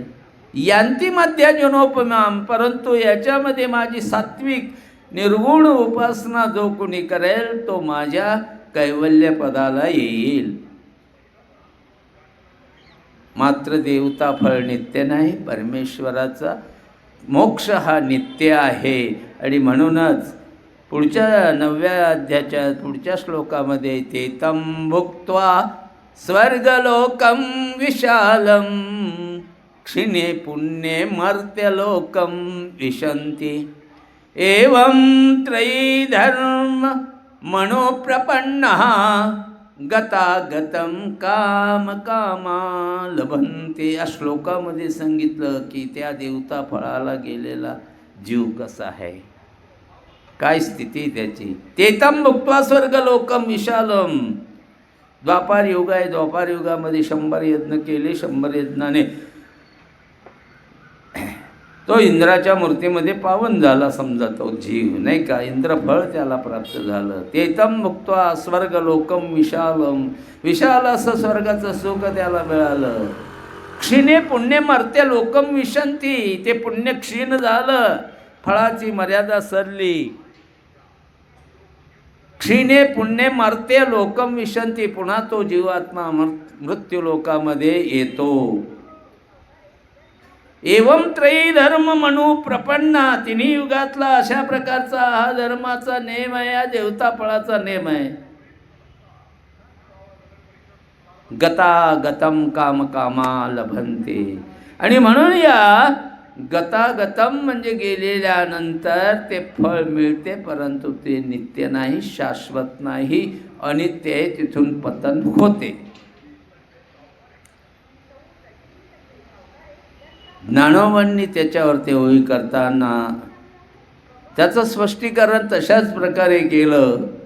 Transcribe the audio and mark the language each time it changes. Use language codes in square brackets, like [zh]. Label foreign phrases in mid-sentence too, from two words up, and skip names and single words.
[sa] यांती मध्या जनोपमाम, [mr] परंतु याच्यामध्ये माझी सात्विक निर्गुण उपासना जो कोणी करेल तो माझ्या कैवल्य पदाला येईल. मात्र देवता फळ नित्य नाही, परमेश्वराचा मोक्ष हा नित्य आहे. आणि म्हणूनच पुढच्या 9व्या अध्यायाच्या पुढच्या श्लोकामध्ये [sa] ते तम भुक्त्वा स्वर्गलोकम विशालम क्षिणे पुण्ये मर्त्यलोकम विशन्ति एवं त्रयी धर्म मनोप्रपन्नः गतागतं काम कामा लभन्ते. [mr] या श्लोकामध्ये सांगितलं की त्या देवता फळाला गेलेला जीव कसा आहे, काय स्थिती त्याची. [sa] तेतम भुक्त्वा स्वर्गलोकम विशालम. [mr] द्वापार युग आहे, द्वापार युगामध्ये 100 यज्ञ केले, 100 यज्ञाने तो इंद्राच्या मूर्तीमध्ये पावन झाला समजा तो जीव, नाही का. इंद्रफळ त्याला प्राप्त झालं. [sa] तेतम भुक्त्वा स्वर्गलोकम विशालम, [mr] विशाल असं स्वर्गाचं सुख त्याला मिळालं. [sa] क्षीणे पुण्य मर्त्य लोकम विशन्ति, [mr] ते पुण्य क्षीण झालं, फळाची मर्यादा सरली. [sa] क्षीणे पुण्य मर्त्य लोकम विशन्ति, [mr] पुन्हा तो जीवात्मा मृत्यू लोकामध्ये येतो. [sa] एवं त्रयी धर्म म्हणू प्रपन्ना, [mr] तिन्ही युगातला अशा प्रकारचा हा धर्माचा नेम आहे, हा देवता फळाचा नेम आहे. [sa] गता गतम काम कामा लभन्ते. [mr] आणि म्हणून या गतागतम म्हणजे गेलेल्यानंतर ते फळ मिळते, परंतु ते नित्य नाही, शाश्वत नाही, अनित्य आहे, तिथून पतन होते. ज्ञानोबांनी त्याच्यावरती ओळी करताना त्याचं स्पष्टीकरण तशाच प्रकारे केलं.